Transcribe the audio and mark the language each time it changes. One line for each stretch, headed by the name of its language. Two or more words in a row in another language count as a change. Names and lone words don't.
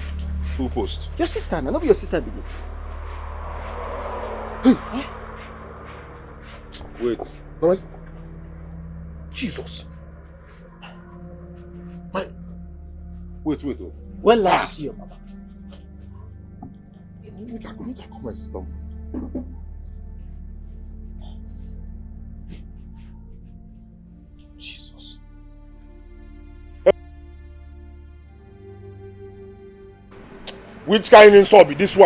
Nigerian Pidgin: Who post? Your sister, na no be your sister be this. Wait. No, Jesus. Wait. Oh. When last you see your mama? Make I call my sister. Jesus. Which kind of insult be this one?